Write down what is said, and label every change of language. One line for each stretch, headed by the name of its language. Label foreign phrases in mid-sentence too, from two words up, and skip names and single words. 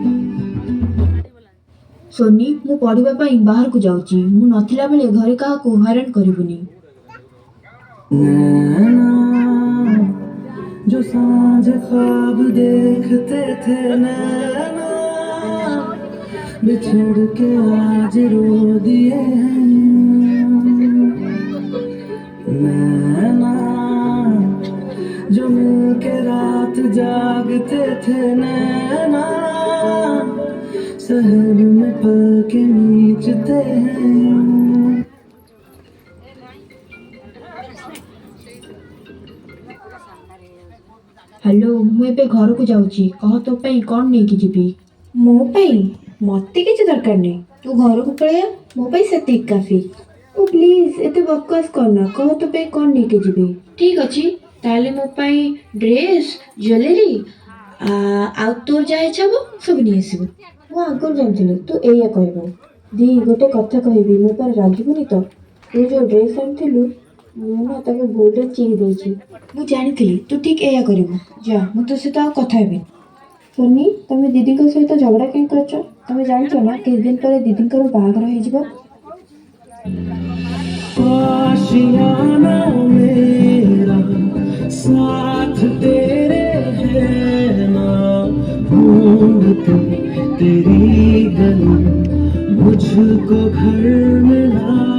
Odia: सोनी ମୁଁ ପଢିବା ପାଇଁ ବାହାରକୁ ଯାଉଛି। ମୁଁ ନଥିଲା ବେଳେ ଘରେ କାହାକୁ ହଇରାଣ କରିବୁନି।
Hindi: जो सांझ ख्वाब देखते थे नैना बिछड़ के आज रो दिए हैं नैना जो मिलके रात जागते थे नैना शहर में पल के नीचते हैं।
Odia: हेलो ମୁଁ ଏବେ ଘରକୁ ଯାଉଛି କହ ତୋ ପାଇଁ କ'ଣ ନେଇକି ଯିବି। ମୋ ପାଇଁ ମତେ କିଛି ଦରକାର ନାହିଁ ତୁ ଘରକୁ ପଳେଇଆ ମୋ ପାଇଁ ସେତିକି କାଫି। ଓ ପ୍ଲିଜ ଏତେ
Hindi: बकवास करना
Odia: କହ ତୋ ପାଇଁ କ'ଣ ନେଇକି ଯିବି। ଠିକ ଅଛି ତାହେଲେ ମୋ ପାଇଁ ଡ୍ରେସ୍ ଜ୍ୱେଲେରୀ ଆଉ ତୋର ଯାହା ଇଚ୍ଛା ହବ ସବୁ ନେଇ ଆସିବୁ। ମୁଁ ଆଗରୁ ଜାଣିଥିଲି ତୁ ଏଇଆ କହିବୁ। ଦି ଗୋଟେ କଥା କହିବି ମୋ ପାଇଁ ରାଗିବୁନି ତ ତୁ ଯୋଉ ଡ୍ରେସ୍ ଆଣିଥିଲୁ ମୁଁ ନା ତାକୁ ଭୁଲରେ ଚିରି ଦେଇଛି। ମୁଁ ଜାଣିଥିଲି ତୁ ଠିକ୍ ଏଇଆ କରିବୁ ଯା ମୁଁ ତୋ ସହିତ ଆଉ କଥା ହେବି। ସୋନି ତମେ ଦିଦିଙ୍କ ସହିତ ଝଗଡ଼ା କାହିଁ କରୁଛ ତମେ ଜାଣିଛ ନା କିଛି ଦିନ ପରେ ଦିଦିଙ୍କର ବାହାଘର ହେଇଯିବ।
Hindi: आशियाना मेरा साथ तेरे है ना ढूंढती तेरी गली मुझको घर मिला